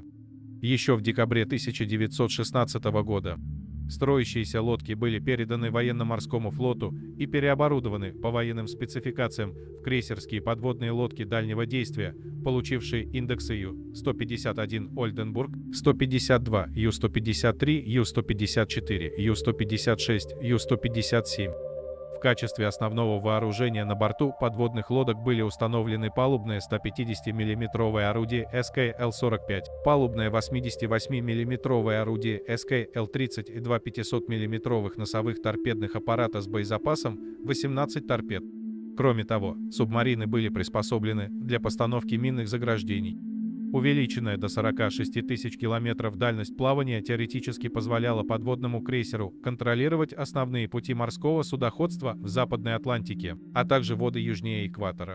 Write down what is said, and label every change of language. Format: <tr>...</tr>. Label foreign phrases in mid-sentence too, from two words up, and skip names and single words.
<ru>Еще в декабре 1916 года строящиеся лодки были переданы военно-морскому флоту и переоборудованы по военным спецификациям в крейсерские подводные лодки дальнего действия, получившие индексы Ю-151 «Ольденбург», 152, Ю-153, Ю-154, Ю-156, Ю-157. В качестве основного вооружения на борту подводных лодок были установлены палубное 150 миллиметровое орудие СКЛ-45, палубное 88 миллиметровое орудие СКЛ-30 и два 500 миллиметровых носовых торпедных аппарата с боезапасом 18 торпед. Кроме того, субмарины были приспособлены для постановки минных заграждений. Увеличенная до 46 тысяч километров дальность плавания теоретически позволяла подводному крейсеру контролировать основные пути морского судоходства в Западной Атлантике, а также воды южнее экватора.</ru>